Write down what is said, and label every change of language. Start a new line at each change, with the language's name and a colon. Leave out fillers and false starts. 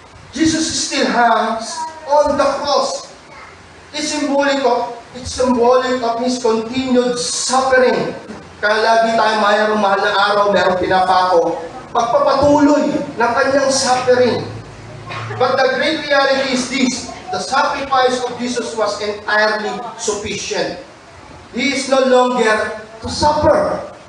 English: Jesus still hangs on the cross. It's symbolic of His continued suffering.
Filipino: Kaya lagi tayo mayroong mahal na araw, mayroong pinapako. Pagpapatuloy ng kanyang suffering.
English: But the great reality is this: the sacrifice of Jesus was entirely sufficient. He is no longer to suffer.